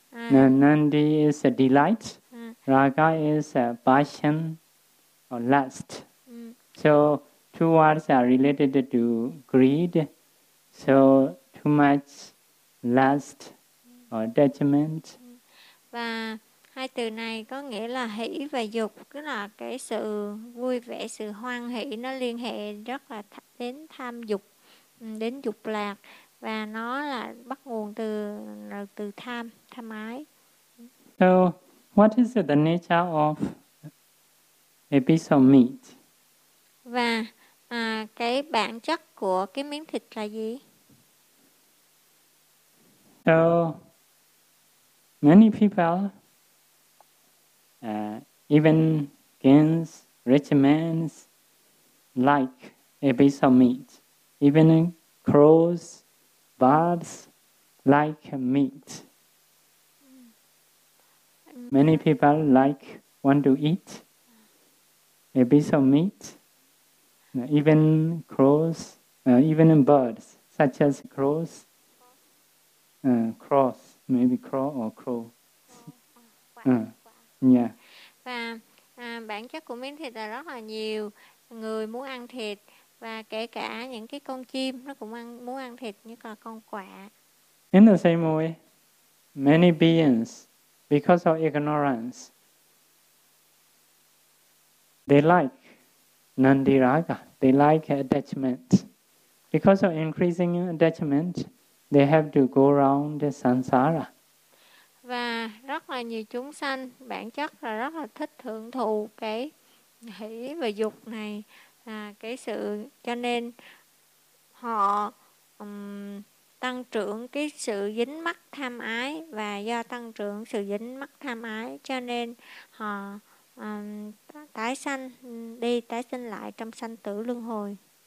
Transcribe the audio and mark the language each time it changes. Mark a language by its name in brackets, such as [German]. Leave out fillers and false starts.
[English] Nandi is a delight. Raga is a passion or lust. So two words are related to greed, so too much lust or attachment. [Vietnamese] Và hai từ này có nghĩa là hỷ và dục, tức là cái sự vui vẻ, sự hoan hỷ, nó liên hệ rất là đến tham dục, đến dục lạc, và nó là bắt nguồn từ tham ái. [English] So, what is the nature of a piece of meat? [Vietnamese] Và cái bản chất của cái miếng thịt là gì? [English] So many people, even kings, rich men, like a piece of meat. Even crows, birds like meat. Many people want to eat a piece of meat. Even crows, even birds, such as crows, cross, maybe crow or crow. [Vietnamese] Và bản chất của miếng thịt là rất là nhiều người muốn ăn thịt, và kể cả những cái con chim nó cũng muốn ăn thịt, như là con quạ. [English] In the same way, many beings, because of ignorance, they like nandiraga. They like attachment. Because of increasing attachment, they have to go around the samsara. [Vietnamese] Và rất là nhiều chúng sanh bản chất là rất là thích hưởng thụ cái hỷ và dục này, cái sự cho nên họ tăng trưởng cái sự dính mắc tham ái, và do tăng trưởng sự dính mắc tham ái cho nên họ tái sanh đi, tái sinh lại trong sanh tử luân hồi.